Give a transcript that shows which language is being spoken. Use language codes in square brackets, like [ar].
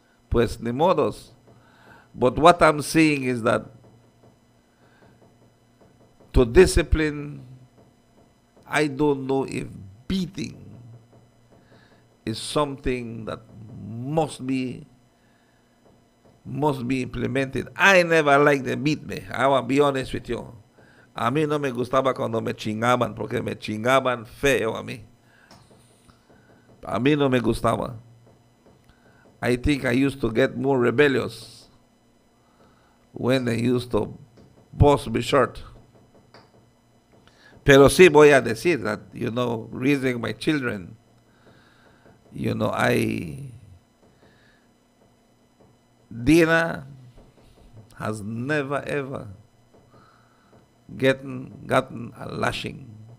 [es] Pues ni modos. [en] But what I'm saying is that to discipline, I don't know if beating is something that must be implemented. I never liked them beat me. I will be honest with you. [es] A mí no me gustaba cuando me chingaban, porque me chingaban feo a mí. A mí no me gustaba. [en] I think I used to get more rebellious when they used to bust me short. [es] Pero sí voy a decir [en] that, raising my children, Dina has never ever gotten a lashing.